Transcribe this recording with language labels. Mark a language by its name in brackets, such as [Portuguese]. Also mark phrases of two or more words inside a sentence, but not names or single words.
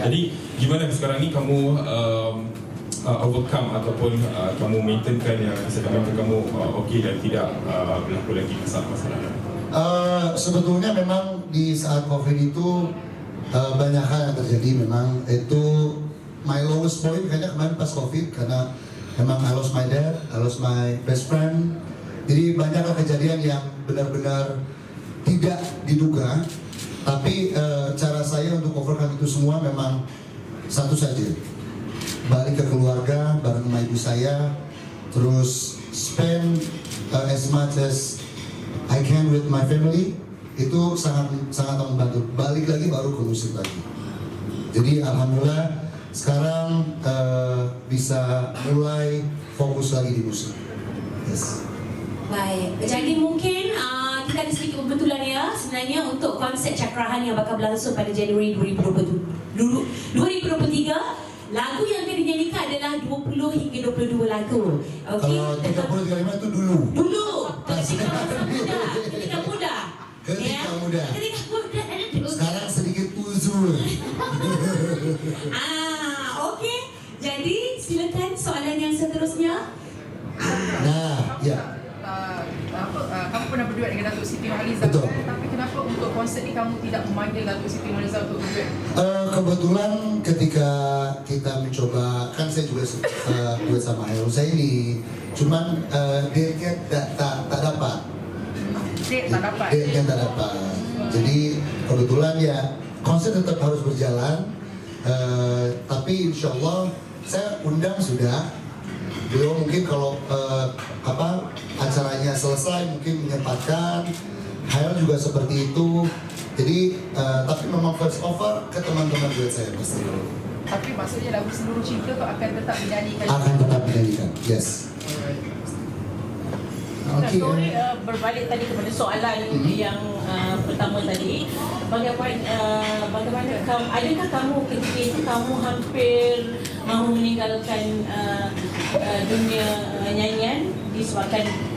[Malay] Jadi gimana sekarang ni kamu overcome ataupun kamu maintainkan yang kesedaran kamu okey dan tidak berlaku lagi masalah-masalah? [Indonesian] Sebetulnya memang di saat COVID itu banyak hal yang terjadi. Memang itu [English] my lowest point [Indonesian] kayaknya kemarin pas COVID, karena memang [English] I lost my dad, I lost my best friend. [Indonesian] Jadi banyak kejadian yang benar-benar tidak diduga. Tapi cara saya untuk overcome itu semua memang satu saja, balik ke keluarga bareng sama ibu saya, terus [English] spend as much as I can with my family. [Indonesian] Itu sangat membantu. Balik lagi baru ke musik lagi. Jadi alhamdulillah sekarang bisa mulai fokus lagi di musik. Yes. [Malay] Baik, jadi mungkin kita ada sedikit kebetulan ya sebenarnya untuk konsert Cakrahan yang bakal berlangsung pada Januari 2023. Lagu yang akan dinyanyikan adalah 20 hingga 22 lagu. Okey. Kalau 30-35 itu dulu. Ketika muda. Ketika muda. Ketika muda. Sekarang sedikit uzur. Okey. Jadi silakan soalan yang seterusnya. Nah, ya. Kamu pernah berduet dengan Datuk Siti Nurhaliza. Betul. Tapi kenapa untuk konsert ni kamu tidak memanggil Datuk Siti Nurhaliza untuk berduet? [Indonesian] Kebetulan ketika kita mencoba, kan saya juga duet sama Hairul Zaini, cuman date-nya tak dapat. Date-nya tak dapat. Jadi kebetulan ya konser tetap harus berjalan, tapi insya Allah saya undang sudah. Beliau mungkin kalau acaranya selesai mungkin menyempatkan. Hairul juga seperti itu. Jadi tapi memang [English] first offer [Indonesian] ke teman-teman duet saya pasti. [Malay] Tapi maksudnya lagu Seluruh Cinta tu akan tetap dinyanyikan. [Indonesian] Akan tetap dinyanyikan, yes. [Malay] Okay. Sorry, berbalik tadi kepada soalan yang pertama tadi, bagaimana kamu, adakah kamu ketika itu kamu hampir mahu meninggalkan dunia nyanyian disebabkan